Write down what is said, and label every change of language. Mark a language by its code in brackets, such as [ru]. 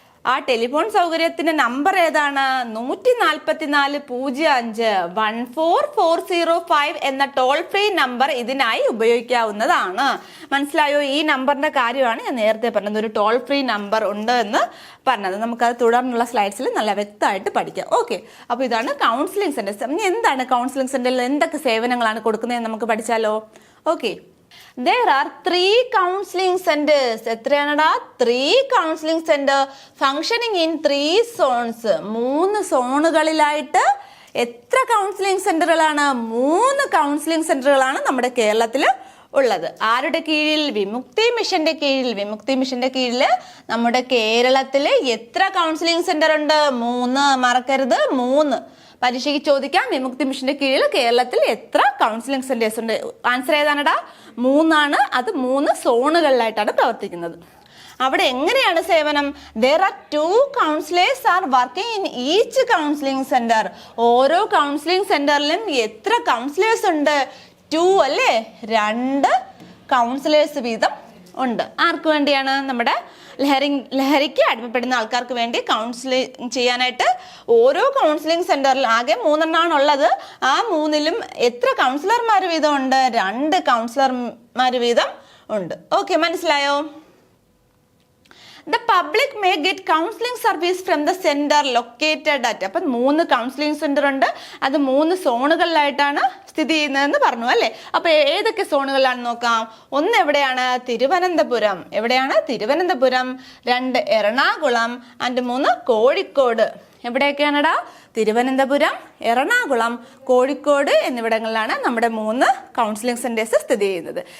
[ml] ആ telephone സൗകര്യത്തിന്റെ number ഏതാണ്? 14405 എന്ന ടോൾ ഫ്രീ നമ്പർ ഇതിനായി ഉപയോഗിക്കാവുന്നതാണ്. മനസ്സിലായോ? ഈ നമ്പറിന്റെ കാര്യമാണ് ഞാൻ നേരത്തെ പറഞ്ഞത്, ഒരു ടോൾ ഫ്രീ നമ്പർ ഉണ്ട് എന്ന് പറഞ്ഞത്. നമുക്കത് തുടർന്നുള്ള സ്ലൈഡ്സിൽ നല്ല വ്യക്തമായിട്ട് പഠിക്കാം. ഓക്കെ, അപ്പോൾ ഇതാണ് കൗൺസിലിംഗ് സെന്റേഴ്സ്. ഇനി എന്താണ് കൗൺസിലിംഗ് സെന്ററിൽ എന്തൊക്കെ സേവനങ്ങളാണ് കൊടുക്കുന്നതെന്ന് നമുക്ക് പഠിച്ചാലോ? [en] Okay, there are 3 counseling centers. [ml] എത്രയാണടാ? [en] 3 counseling center functioning in 3 zones. [ml] 3 സോണുകളിലായിട്ട് എത്ര കൗൺസിലിംഗ് സെന്ററുകളാണ്? 3 കൗൺസിലിംഗ് സെന്ററുകളാണ് നമ്മുടെ കേരളത്തിൽ ഉള്ളത്. ആരുടെ കീഴിൽ? വിമുക്തി മിഷന്റെ കീഴിൽ. വിമുക്തി മിഷന്റെ കീഴിൽ നമ്മുടെ കേരളത്തിൽ എത്ര കൗൺസിലിംഗ് സെന്റർ ഉണ്ട്? 3. മറക്കരുത്, 3. പരീക്ഷയ്ക്ക് ചോദിക്കാം, വിമുക്തി മിഷന്റെ കീഴിൽ കേരളത്തിൽ എത്ര കൗൺസിലിംഗ് സെന്റേഴ്സ് ഉണ്ട്? ആൻസർ ഏതാണടാ? 3 ആണ്. അത് 3 സോണുകളിലായിട്ടാണ് പ്രവർത്തിക്കുന്നത്. അവിടെ എങ്ങനെയാണ് സേവനം? [en] there are 2 counselors are working in each counseling center. [ml] ഓരോ കൗൺസിലിംഗ് സെന്ററിലും എത്ര കൗൺസിലേഴ്സ് ഉണ്ട്? 2 അല്ലേ? 2 കൗൺസിലേഴ്സ് വീതം ഉണ്ട്. ആർക്ക് വേണ്ടിയാണ്? നമ്മുടെ ലഹരിക്ക് അടിമപ്പെടുന്ന ആൾക്കാർക്ക് വേണ്ടി കൗൺസിലിംഗ് ചെയ്യാനായിട്ട് ഓരോ കൗൺസിലിംഗ് സെന്ററിൽ ആകെ 3 എണ്ണമാണ് ഉള്ളത്. ആ 3ലും എത്ര കൗൺസിലർമാർ വീതം ഉണ്ട്? 2 കൗൺസിലർമാർ വീതം ഉണ്ട്. ഓക്കെ, മനസ്സിലായോ? [en] The public may get counseling service from the center located at. [ml] അപ്പം 3 കൗൺസിലിംഗ് സെന്റർ ഉണ്ട്. അത് 3 സോണുകളിലായിട്ടാണ് സ്ഥിതി ചെയ്യുന്നതെന്ന് പറഞ്ഞു അല്ലേ? അപ്പൊ ഏതൊക്കെ സോണുകളിലാണെന്ന് നോക്കാം. 1 എവിടെയാണ്? തിരുവനന്തപുരം. എവിടെയാണ്? തിരുവനന്തപുരം. 2 എറണാകുളം ആൻഡ് 3 കോഴിക്കോട്. എവിടെയൊക്കെയാണടാ? തിരുവനന്തപുരം, എറണാകുളം, കോഴിക്കോട് എന്നിവിടങ്ങളിലാണ് നമ്മുടെ 3 കൗൺസിലിംഗ് സെന്റേഴ്സ് സ്ഥിതി ചെയ്യുന്നത്.